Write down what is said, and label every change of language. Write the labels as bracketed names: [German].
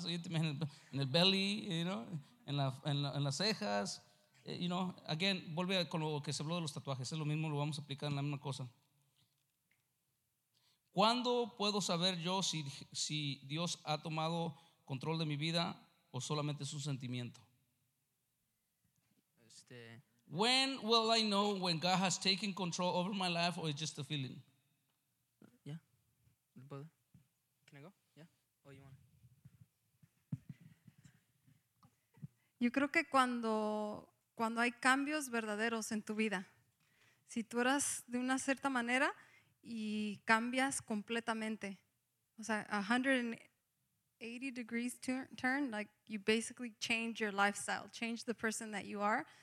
[English] So, [Spanish] en el [English] belly, you know, [Spanish] en las cejas, [English] you know. [Spanish] Again, vuelve con lo que se habló de los tatuajes, es lo mismo, lo vamos a aplicar en la misma cosa. ¿Cuándo puedo saber yo si Dios ha tomado control de mi vida o solamente es un sentimiento? [English] When will I know when God has taken control over my life or it's just a feeling? Yeah. Brother. Can I go? Yeah. Or you want? [Spanish] Yo creo que cuando hay cambios verdaderos en tu vida. Si tú eras de una cierta manera y cambias completamente. O sea, [English] 180 degrees turn, like you basically change your lifestyle, change the person that you are.